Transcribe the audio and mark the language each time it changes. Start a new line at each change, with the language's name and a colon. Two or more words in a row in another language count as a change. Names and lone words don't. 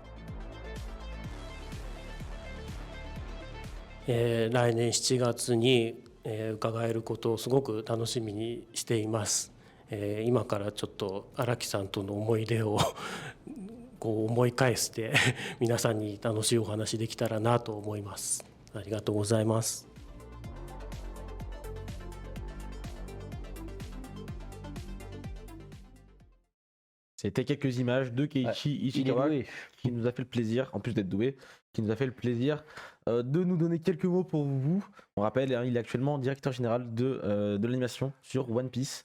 Japanese: 来年7月に伺えることをすごく楽しみにしています。今からちょっと荒木さんとの思い出を思い返して皆さんに楽しいお話できたらなと思います。ありがとうございます。
French: C'était quelques images de Keiichi Ichikawa qui nous a fait le plaisir, en plus d'être doué, qui nous a fait le plaisir de nous donner quelques mots pour vous. On rappelle, il est actuellement directeur général de l'animation sur One Piece.